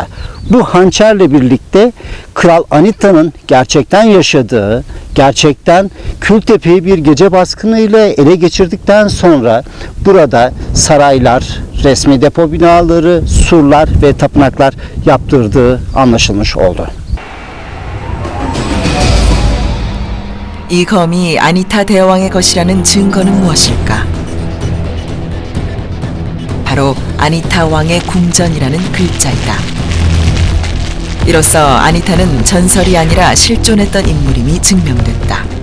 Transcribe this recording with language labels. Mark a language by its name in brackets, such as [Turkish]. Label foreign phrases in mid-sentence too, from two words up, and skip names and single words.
[Turkish] Bu hançerle birlikte Kral Anitta'nın gerçekten yaşadığı, gerçekten Kültepe'yi bir gece baskınıyla ele geçirdikten sonra burada saraylar, resmi depo binaları, surlar ve tapınaklar yaptırdığı anlaşılmış oldu. [Korean] 이 검이 아니타 대왕의 것이라는 증거는 무엇일까? 바로 아니타 왕의 궁전이라는 글자이다. 이로써 아니타는 전설이 아니라 실존했던 인물임이 증명됐다.